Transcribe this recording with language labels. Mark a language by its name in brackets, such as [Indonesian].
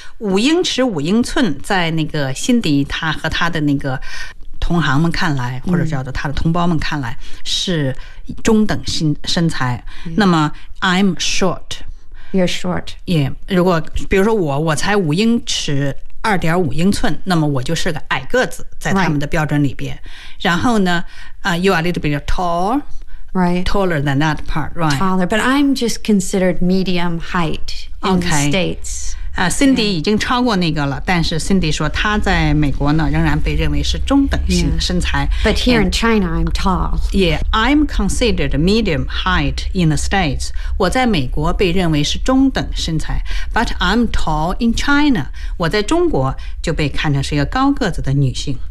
[Chinese] 五英尺五英寸在那个辛迪他和他的那个同行们看来或者叫做他的同胞们看来是中等身材。 [English] 那么 I'm short. You're short. Yeah. [Chinese] 如果比如说我才五英尺2.5 英寸，那么我就是个矮个子在他们的标准里边。 [English] 然后呢you are a little bit tall. Right. Taller than that part, right? Taller, but I'm just considered medium height in okay. the States. [Chinese] Cindy、yeah. 已经超过那个了，但是 Cindy 说她在美国呢仍然被认为是中等型的身材。 [English] Yeah. But here in China, I'm tall. Yeah, I'm considered medium height in the States. [Chinese] 我在美国被认为是中等身材 ， [English] but I'm tall in China. [Chinese] 我在中国就被看成是一个高个子的女性。